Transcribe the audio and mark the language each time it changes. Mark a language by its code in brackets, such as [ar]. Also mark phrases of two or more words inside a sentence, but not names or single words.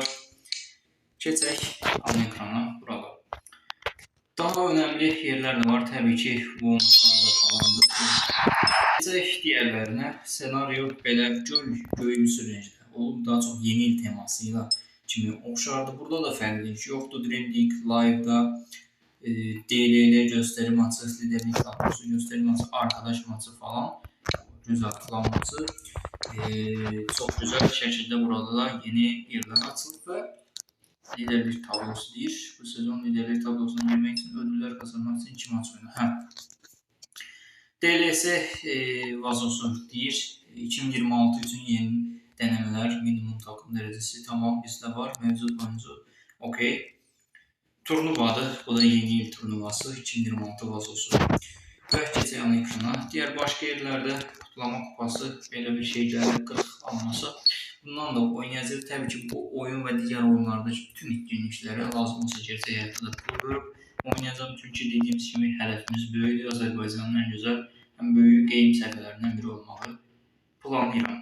[az] Keçək ana ekrana, burada. Daha önəmli yerlər də var. Təbii ki, bu falandır. Keçək digərlərinə. Senaryo belə göyümsü rəngdə olub. Daha çox yeni il temasıyla kimi oxşardı. Burada da fərqlilik yoxdur. [tr] Dream League Live'da DLL göstəri maçı, liderlik kadrosu göstəri maçı, arkadaş maçı falan. Güzel klan maçı. Çok güzel [az] şəkildə burada da yeni yerler açılıb və liderlik tablosu deyir. Bu sezon liderlik tablosuna girmək üçün ödüllər qazanmaq üçün 2 maç oynadı. DLS vazosu deyir. [tr] 2026 üçün yeni denemeler, minimum takım derecesi tamam bizde var. Mevcut oyuncu okey. Turnuvadır. [az] Bu da yeni il turnuvası. 2026 vazosu. Və keçək ana ekrana. [tr] Diğer başka yerlerde kutlama kupası [az] belə bir şey gəlir, [tr] 40 alması. [az] Bundan da oynayacaq. Təbii ki, bu oyun və digər oyunlarda bütün etkinliklərə lazım olsa gerçək həyatda da qurdurup oynayacağım. Çünki dediyimiz kimi hədəfimiz böyükdür. Azərbaycanın ən gözəl, ən böyük game səhifələrindən biri olmağı planlayıram.